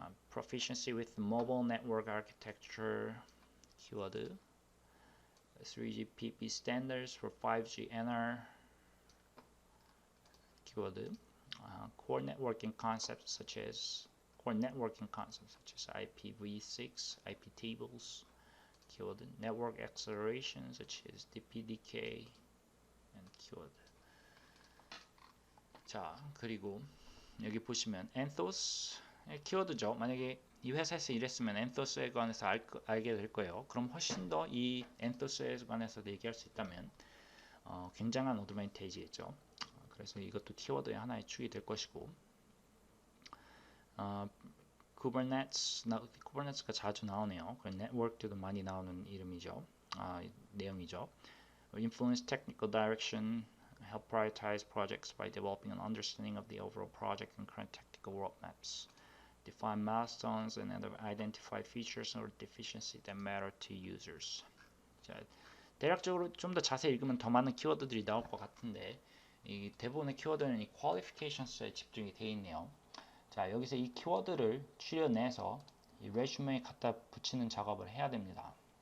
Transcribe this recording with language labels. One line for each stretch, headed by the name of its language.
English: Proficiency with mobile network architecture
Korean: 키워드,
English: 3GPP standards for 5G NR keyword, core networking concepts such as IPv6, IP tables, keyword, network acceleration such as DPDK, and keyword.
Korean: 자, 그리고 여기 보시면 Anthos 키워드죠. 만약에 이 회사에서 일했으면 Anthos에 관해서 알게 될 거예요. 그럼 훨씬 더 이 Anthos에 관해서 얘기할 수 있다면 굉장한 어드밴티지겠죠. 그래서 이것도 키워드의 하나의 축이 될 것이고, kubernete스가 자주 나오네요. 네트워크도 많이 나오는 이름이죠. 내용이죠.
English: Influence technical direction, help prioritize projects by developing an understanding of the overall project and current technical roadmaps. Define milestones and identify features or deficiencies that matter to users.
Korean: 자, 대략적으로 좀 더 자세히 읽으면 더 많은 키워드들이 나올 것 같은데 이 대부분의 키워드는 이 qualifications에 집중이 되어 있네요. 자, 여기서 이 키워드를 추려내서 이 레슈메에 갖다 붙이는 작업을 해야 됩니다.